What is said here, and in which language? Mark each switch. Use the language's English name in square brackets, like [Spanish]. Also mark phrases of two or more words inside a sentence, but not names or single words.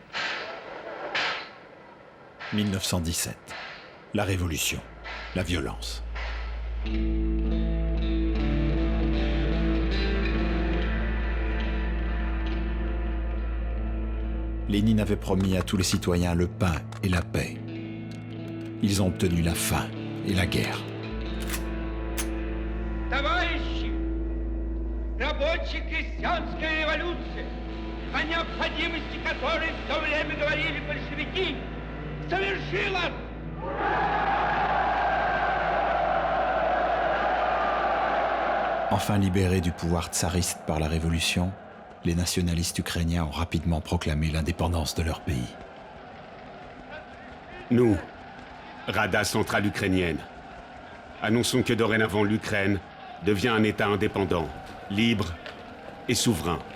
[French] 1917. La Révolution. La violence. Lénine avait promis à tous les citoyens le pain et la paix. Ils ont obtenu la faim et la guerre. [Russian] Товарищи, рабоче-крестьянская революция, о необходимости которой в то время говорили большевики, совершилась! [French] Enfin libérés du pouvoir tsariste par la Révolution, les nationalistes ukrainiens ont rapidement proclamé l'indépendance de leur pays. Nous, Rada centrale ukrainienne, annonçons que dorénavant l'Ukraine devient un État indépendant, libre et souverain.